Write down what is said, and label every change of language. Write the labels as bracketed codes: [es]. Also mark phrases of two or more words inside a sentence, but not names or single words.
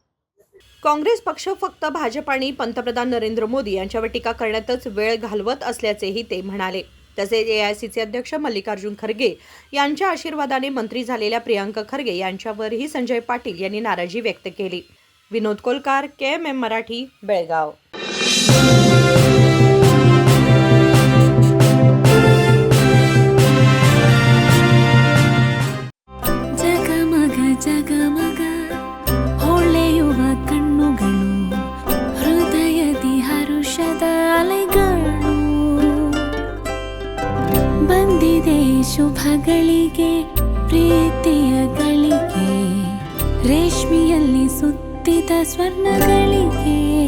[mr] काँग्रेस पक्ष फक्त भाजप आणि पंतप्रधान नरेंद्र मोदी यांच्यावर टीका करण्यातच वेळ घालवत असल्याचेही ते म्हणाले. तसेच AICC अध्यक्ष मल्लिकार्जुन खरगे यांच्या आशीर्वादाने मंत्री झालेल्या प्रियंक खरगे यांच्यावरही संजय पाटील यांनी नाराजी व्यक्त केली. विनोद कोलकार, KMM मराठी, बेळगाव. [kn] ಜಗಮಗ ಹೊಳೆಯುವ ಕಣ್ಣುಗಳು, ಹೃದಯದಿ ಹರುಷದ ಅಲೆಗಳು, ಬಂದಿದೆ ಶುಭಗಳಿಗೆ ಪ್ರೀತಿಯ ಗಳಿಗೆ, ರೇಷ್ಮೆಯಲ್ಲಿ ಸುತ್ತಿದ ಸ್ವರ್ಣಗಳಿಗೆ.